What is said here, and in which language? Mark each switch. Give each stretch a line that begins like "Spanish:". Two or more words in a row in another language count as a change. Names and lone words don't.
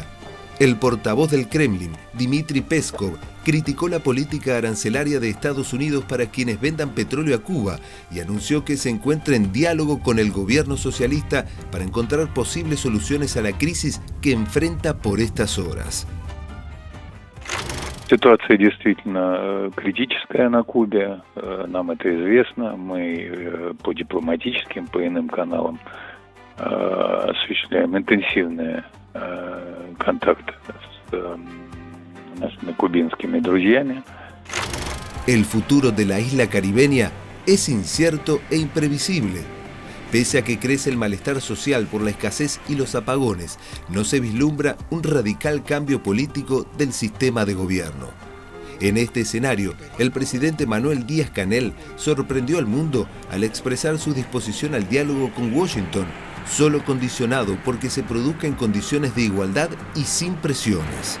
Spanish: El portavoz del Kremlin, Dmitry Peskov, criticó la política arancelaria de Estados Unidos para quienes vendan petróleo a Cuba y anunció que se encuentra en diálogo con el gobierno socialista para encontrar posibles soluciones a la crisis que enfrenta por estas horas.
Russian: Ситуация действительно критическая на Кубе, нам это известно, мы по дипломатическим, по иным каналам осуществляем интенсивные контакты с нашими кубинскими друзьями.
Spanish: El futuro de la isla caribeña es incierto e imprevisible. Pese a que crece el malestar social por la escasez y los apagones, no se vislumbra un radical cambio político del sistema de gobierno. En este escenario, el presidente Manuel Díaz-Canel sorprendió al mundo al expresar su disposición al diálogo con Washington, solo condicionado porque se produzca en condiciones de igualdad y sin presiones.